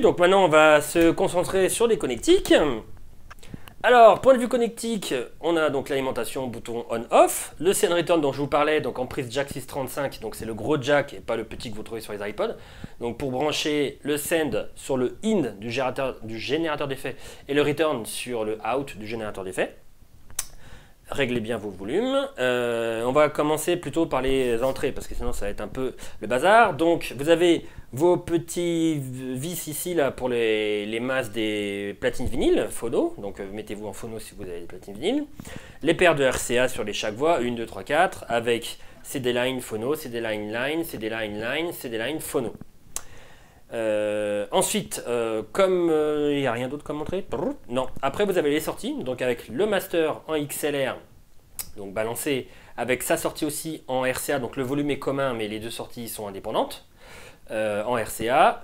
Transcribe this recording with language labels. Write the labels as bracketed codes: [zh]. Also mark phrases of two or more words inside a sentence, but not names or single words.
[fr] Donc maintenant, on va se concentrer sur les connectiques. Alors, point de vue connectique, on a donc l'alimentation bouton on-off. Le [en] send return [fr] dont je vous parlais, donc en prise jack 635, donc c'est le gros jack et pas le petit que vous trouvez sur les iPods. Donc pour brancher le send sur le in du générateur d'effets et le return sur le out du générateur d'effets. Réglez bien vos volumes. On va commencer plutôt par les entrées parce que sinon ça va être un peu le bazar. Donc vous avez vos petits vis ici là pour les masses des platines vinyles phono. Donc mettez-vous en phono si vous avez des platines vinyles. Les paires de RCA sur les chaque voix, 1, 2, 3, 4 avec CD line phono, CD line line, CD line line, CD line phono. Ensuite, comme il n'y a rien d'autre comme entrée, non. Après, vous avez les sorties, donc avec le master en XLR, donc balancé, avec sa sortie aussi en RCA, donc le volume est commun, mais les deux sorties sont indépendantes, en RCA.